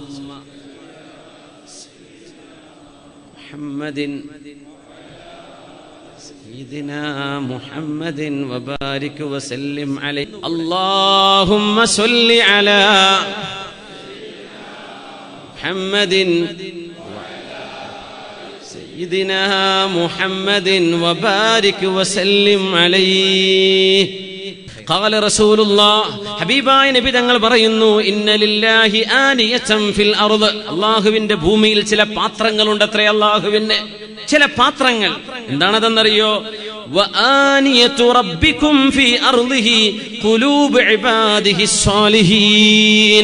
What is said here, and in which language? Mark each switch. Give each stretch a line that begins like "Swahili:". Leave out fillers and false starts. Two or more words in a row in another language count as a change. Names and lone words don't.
Arabic: محمد سيدنا محمد وبارك وسلم عليه اللهم صل على محمد سيدنا محمد وبارك وسلم عليه قال رسول الله,
Malayalam: ഹബീബായ നബി തങ്ങൾ പറയുന്നു,
Arabic: إن لله آنية في الأرض,
Malayalam: അല്ലാഹുവിന്റെ ഭൂമിയിൽ ചില പാത്രങ്ങളുണ്ട് അത്രേ. അല്ലാഹുവിന്റെ ചില പാത്രങ്ങൾ എന്താണതെന്നറിയോ?
Arabic: وآنية ربكم في أرضه قلوب عباده الصالحين.